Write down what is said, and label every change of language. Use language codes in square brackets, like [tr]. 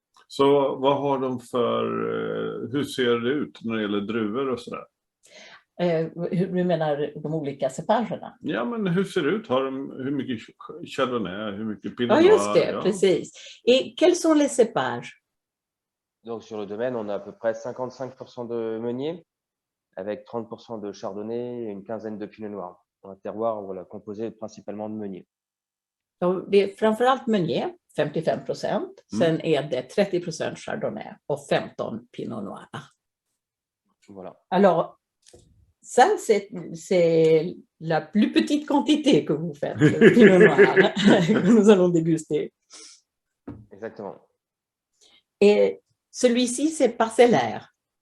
[sv] Så vad har de hur ser det ut när det gäller druvor och sådär? Du menar de olika cepagerna? Ja, men hur ser det ut? Hur mycket Chardonnay, hur mycket Pinot Ja, Noir? just det, Ja. precis. [fr] Et quels sont les cépages? Donc sur le domaine, on a à peu près 55% de meunier, avec 30% de chardonnay et une quinzaine de pinot noir. Un terroir voilà, composé principalement de meunier. [sv] Så det är framförallt Meunier, 55%. Sen är det 30% Chardonnay och 15 Pinot Noir. [fr] Voilà. Alors, ça, c'est la plus petite quantité que vous faites, le Pinot Noir, que nous allons déguster. Exactement. Et celui-ci, c'est parcellaire.